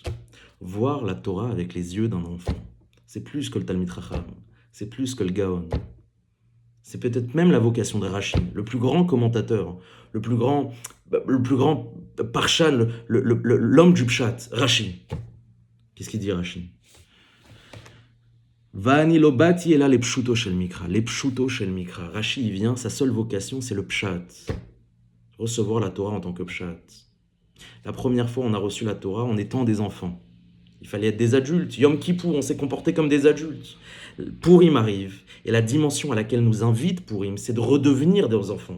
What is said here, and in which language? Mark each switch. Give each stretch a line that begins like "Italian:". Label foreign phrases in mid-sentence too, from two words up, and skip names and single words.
French: Voir la Torah avec les yeux d'un enfant. C'est plus que le
Hebrew: תלמיד חכם.
French: C'est plus que le Gaon. C'est peut-être même la vocation de Rashi, le plus grand commentateur, le plus grand Parshan, l'homme du Pshat, Rashi. Qu'est-ce qu'il dit Rashi?
Hebrew: ואני לא באתי אלא לפשוטו של מקרא. Les פשוטו של מקרא.
French: Rashi, il vient, sa seule vocation, c'est le pshat. Recevoir la Torah en tant que pshat. La première fois, on a reçu la Torah en étant des enfants. Il fallait être des adultes. Yom Kippour, on s'est comporté comme des adultes. Purim arrive. Et la dimension à laquelle nous invite Purim, c'est de redevenir des enfants.